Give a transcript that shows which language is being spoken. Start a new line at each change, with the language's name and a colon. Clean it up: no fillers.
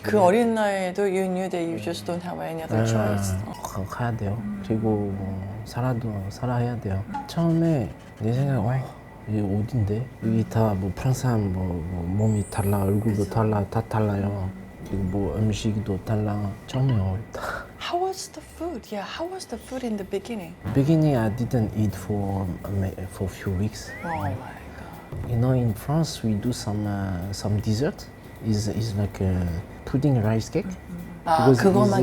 Korean: 그 어린 나이에도
English: you knew that you just don't have any other choice.
Korean: 가야 돼요. 그리고 살아야 돼요. 처음에 내 생각, 이게 어딘데? 여기 다 뭐 프랑스 사람 뭐 몸이 달라, 얼굴도 달라, 다 달라요. 그리고 뭐 음식도 달라. 처음에 어렵다.
English: How was the food? Yeah, how was the food in the beginning? Beginning, I didn't eat for a few weeks. Oh my god. You know, in France, we do some dessert. Is like a pudding rice cake.
Korean: 그것만